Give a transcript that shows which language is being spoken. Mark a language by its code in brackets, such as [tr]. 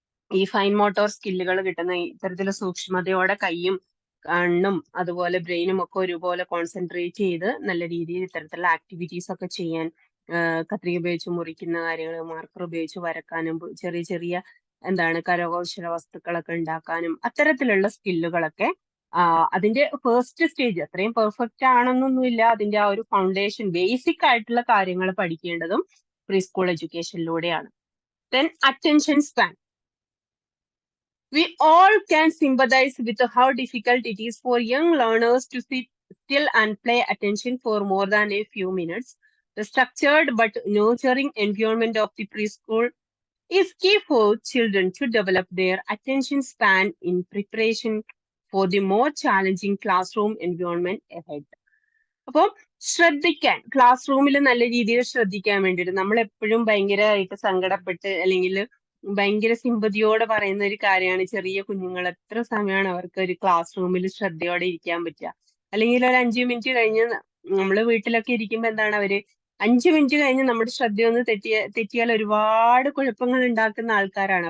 [ml] ഈ fine motor സ്കില്ലുകൾ കിട്ടുന്ന ഇത്തരത്തിലുള്ള സൂക്ഷ്മതയോടെ കൈയും കണ്ണും അതുപോലെ ബ്രെയിനും ഒക്കെ ഒരുപോലെ കോൺസെൻട്രേറ്റ് ചെയ്ത് നല്ല രീതിയിൽ ഇത്തരത്തിലുള്ള ആക്ടിവിറ്റീസ് ഒക്കെ ചെയ്യാൻ, കത്രിക ഉപയോഗിച്ച് മുറിക്കുന്ന കാര്യങ്ങൾ, മാർക്കർ ഉപയോഗിച്ച് വരക്കാനും ചെറിയ ചെറിയ എന്താണ് കരകൗശല വസ്തുക്കളൊക്കെ ഉണ്ടാക്കാനും അത്തരത്തിലുള്ള സ്കില്ലുകളൊക്കെ അതിന്റെ ഫസ്റ്റ് സ്റ്റേജ് അത്രയും പെർഫെക്റ്റ് ആണെന്നൊന്നുമില്ല, അതിന്റെ ആ ഒരു ഫൗണ്ടേഷൻ ബേസിക് ആയിട്ടുള്ള കാര്യങ്ങൾ പഠിക്കേണ്ടതും pre school എഡ്യൂക്കേഷനിലൂടെയാണ്. [en] Then attention span. We all can sympathize with how difficult it is for young learners to sit still and pay attention for more than a few minutes. The structured but nurturing environment of the preschool is key for children to develop their attention span in preparation for the more challenging classroom environment ahead. [ml] അപ്പോൾ ശ്രദ്ധിക്കാൻ, class റൂമിൽ നല്ല രീതിയിൽ ശ്രദ്ധിക്കാൻ വേണ്ടിയിട്ട് നമ്മൾ എപ്പോഴും ഭയങ്കരമായിട്ട് സങ്കടപ്പെട്ട് അല്ലെങ്കിൽ ഭയങ്കര സിമ്പതിയോടെ പറയുന്ന ഒരു കാര്യമാണ് ചെറിയ കുഞ്ഞുങ്ങൾ എത്ര സമയമാണ് അവർക്ക് ഒരു ക്ലാസ് റൂമിൽ ശ്രദ്ധയോടെ ഇരിക്കാൻ പറ്റുക. അല്ലെങ്കിൽ ഒരു 5 മിനിറ്റ് കഴിഞ്ഞ് നമ്മൾ വീട്ടിലൊക്കെ ഇരിക്കുമ്പോൾ എന്താണ് അവര് 5 മിനിറ്റ് കഴിഞ്ഞ് നമ്മുടെ ശ്രദ്ധയൊന്ന് തെറ്റിയാൽ ഒരുപാട് കുഴപ്പങ്ങൾ ഉണ്ടാക്കുന്ന ആൾക്കാരാണ്.